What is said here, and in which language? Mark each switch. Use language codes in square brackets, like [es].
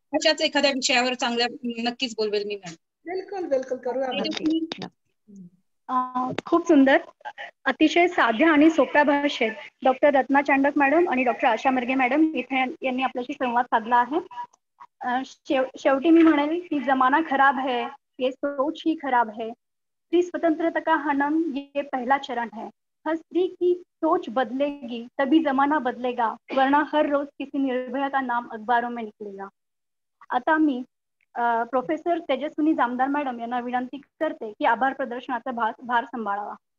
[mr] अशाच एखाद्या विषयावर चांगल्या नक्कीच बोलवेल मी मॅम. बिलकुल करू. खूप सुंदर, अतिशय साध्या आणि सोप्या भाषेत डॉक्टर रत्ना चांडक मॅडम आणि डॉक्टर आशा मिरगे मॅडम इथे यांनी आपल्याशी संवाद साधला आहे. शेवटी मी म्हणेल की [hi] जमाना खराब है, ये सोच ही खराब है, स्त्री स्वतंत्रता का हनन ये पहला चरण है. हर स्त्री की सोच बदलेगी तभी जमाना बदलेगा, वरना हर रोज किसी निर्भया का नाम अखबारों में निकलेगा. [mr] आता मी प्रोफेसर तेजस्विनी जामदार मॅडम यांना विनंती करते की आभार प्रदर्शनाचा भार सांभाळावा.